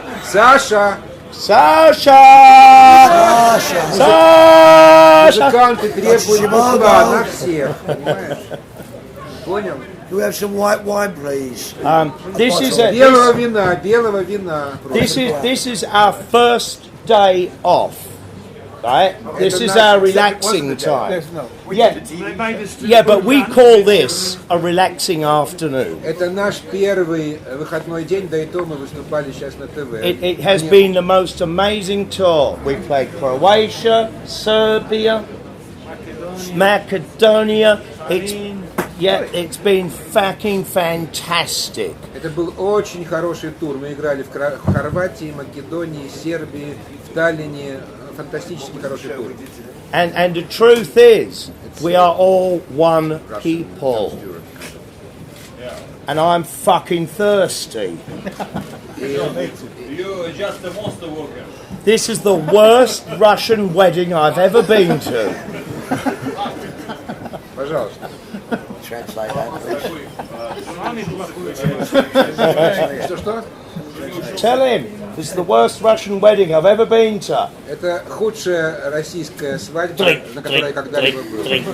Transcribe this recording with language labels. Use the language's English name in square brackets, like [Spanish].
[Russian] Саша! Музыканты требуют бухла на всех, понимаешь? Понял? [English] Do we have some white wine, please? [Russian] Белого вина. [English] This is our first day off, right? This is our relaxing time. Yeah, but we call this a relaxing afternoon. [Russian] Это наш первый выходной день, да и то мы выступали сейчас на ТВ. [English] It has been the most amazing tour. We played Croatia, Serbia, Macedonia. It's been fucking fantastic. [Russian] Это был очень хороший тур. Мы играли в Хорватии, Македонии, Сербии, в Таллине. Фантастически хороший тур. [English] And the truth is, we are all one people. And I'm fucking thirsty. You're just a monster worker. This is the worst Russian wedding I've ever been to. [Russian] Пожалуйста. [English] Translate that, please. [Russian] Что? [English] Tell him, this is the worst Russian wedding I've ever been to. [Russian] Это худшая российская свадьба, на которой я когда-либо был.